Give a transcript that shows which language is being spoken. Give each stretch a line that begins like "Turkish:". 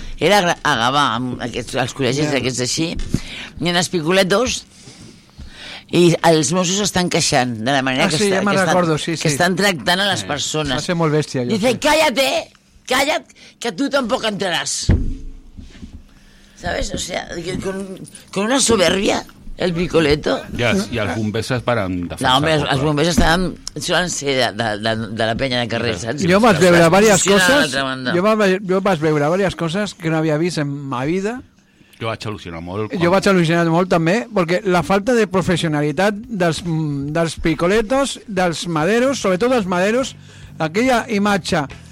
Catalan: Era a Gavà, als col·legis d'aquests així, i en els Picoletos, i els Mossos estan queixant de la manera que estan tractant a les persones. Va ser molt bèstia.
Spanish: Dice, cállate!
Catalan: Calla't, que tu tampoc entraràs.
Spanish: ¿Sabes? O sea, con una soberbia, el Picoletto...
Catalan: I els bombers es van defensar. No, home, els bombers estaven... Solen ser de la penya de carrer, saps? Jo vaig veure diverses coses... Jo vaig veure diverses coses que no havia vist en ma vida. Jo vaig al·lucinar molt. Jo vaig al·lucinar molt, també, perquè la falta de professionalitat dels Picolettos, dels maderos, sobretot dels maderos, aquella imatge...